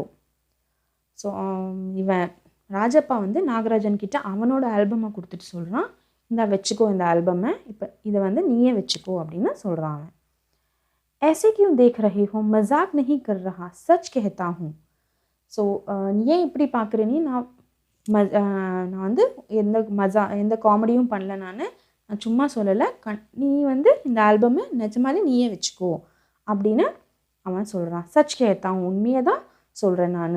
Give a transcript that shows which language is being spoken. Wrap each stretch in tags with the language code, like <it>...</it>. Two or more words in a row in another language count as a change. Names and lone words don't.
<ta>ஸோ இவன் ராஜப்பா வந்து நாகராஜன் கிட்ட அவனோட ஆல்பமை கொடுத்துட்டு சொல்கிறான், இந்த வச்சுக்கோ இந்த ஆல்பமை, இப்போ இதை வந்து நீயே வச்சுக்கோ அப்படின்னு சொல்கிறான் அவன்.</ta> <hi>ऐसे क्यों देख रहे हो, मजाक नहीं कर रहा, सच कहता हूँ.</hi> <ta>ஸோ நீ ஏன் இப்படி பார்க்குற, நீ நான் வந்து எந்த காமெடியும் பண்ணல, நான் சும்மா சொல்லலை, நீ வந்து இந்த ஆல்பமை நிஜமாலே நீயே வச்சுக்கோ அப்படின்னு அவன் சொல்கிறான்.</ta> <hi>सच कहता हूँ,</hi> <ta>உண்மையை தான் சொல்கிறேன் நான்.</ta>